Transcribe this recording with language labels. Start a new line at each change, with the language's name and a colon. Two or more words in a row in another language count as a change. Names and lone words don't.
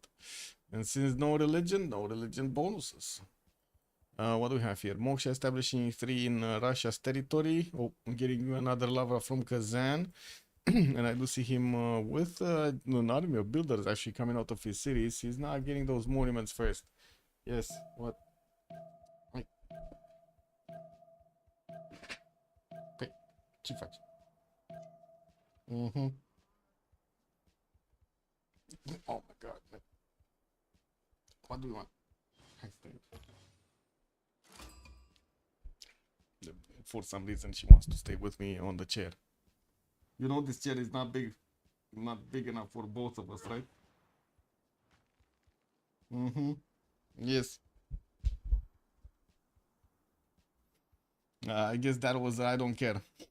English: And since no religion bonuses. What do we have here? Moksha establishing 3 in Russia's territory. Oh, I'm getting another lava from Kazan. And I do see him with an army of builders actually coming out of his cities. He's not getting those monuments first. Yes, what?
Romanian: Ai, păi, ce faci?
English: Oh my god, man. What do you want?
Romanian: Hai, stai.
English: For some reason she wants to stay with me on the chair. You know this chair is not big enough for both of us, right? Yes. I guess that was I don't care.